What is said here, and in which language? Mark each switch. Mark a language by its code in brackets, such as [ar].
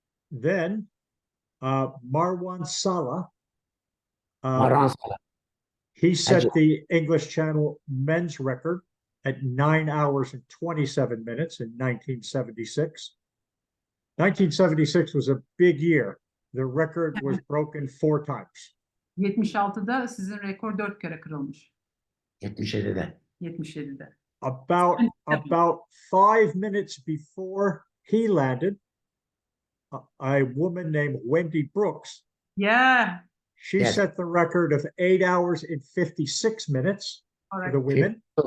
[en] Then Marwan Salah, he set the English Channel men's record at 9 hours and 27 minutes in 1976. 1976 was a big year the record was broken 4 times. [tr] 76'da sizin rekor 4 kere kırılmış. 77'de. 77'de. [en] About 5 minutes before he landed, a woman named Wendy Brooks, Yeah. she Yes. set the record of 8 hours and 56 minutes for the women.